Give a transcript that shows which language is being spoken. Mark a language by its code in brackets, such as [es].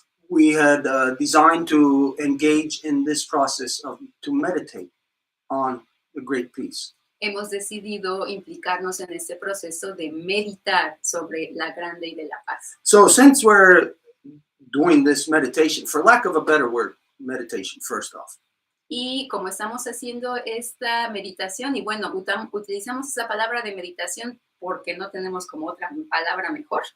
[en] we had designed to engage in this process to meditate on the great peace. [es] hemos decidido implicarnos en este proceso de meditar sobre la gran ley de la paz. [en] So since we're doing this meditation, for lack of a better word, meditation first off, [es] Y como estamos haciendo esta meditación, y bueno, utilizamos esa palabra de meditación porque no tenemos como otra palabra mejor,